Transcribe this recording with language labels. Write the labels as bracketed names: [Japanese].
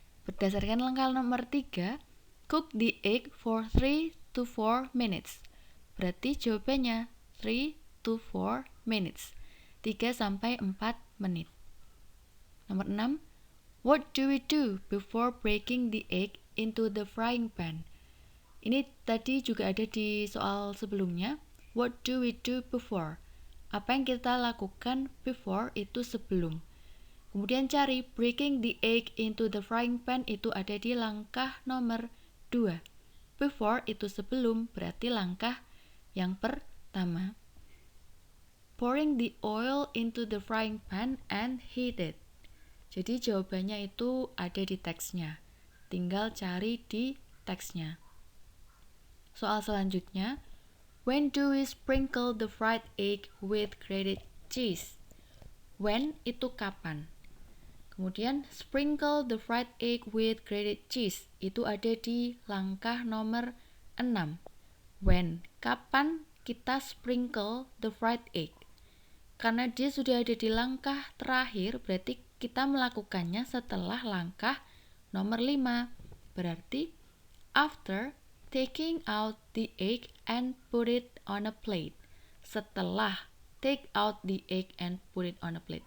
[Indonesian] Berdasarkan langkah nomor 3, [English] cook the egg for 3 to 4 minutes. [Indonesian] Berarti jawabannya [English] 3 to 4 minutes. [Indonesian] 3 sampai 4 menit. Nomor 6. [English] What do we do before breaking the egg into the frying pan? [Indonesian] Ini tadi juga ada di soal sebelumnya. [English] What do we do before? [Indonesian] Apa yang kita lakukan before itu sebelum. Kemudian cari [English] breaking the egg into the frying pan [Indonesian] itu ada di langkah nomor 2. Before itu sebelum, berarti langkah yang pertama. [English] Pouring the oil into the frying pan and heat it. [Indonesian] Jadi jawabannya itu ada di teksnya. Tinggal cari di teksnya. Soal selanjutnya, [English] when do we sprinkle the fried egg with grated cheese? [Indonesian] When itu kapan? Kemudian [English] sprinkle the fried egg with grated cheese [Indonesian] itu ada di langkah nomor 6. [English] When, [Indonesian] kapan kita [English] sprinkle the fried egg? [Indonesian] Karena dia sudah ada di langkah terakhir, berarti kita melakukannya setelah langkah nomor 5. Berarti [English] after taking out the egg and put it on a plate. [Indonesian] Setelah [English] take out the egg and put it on a plate.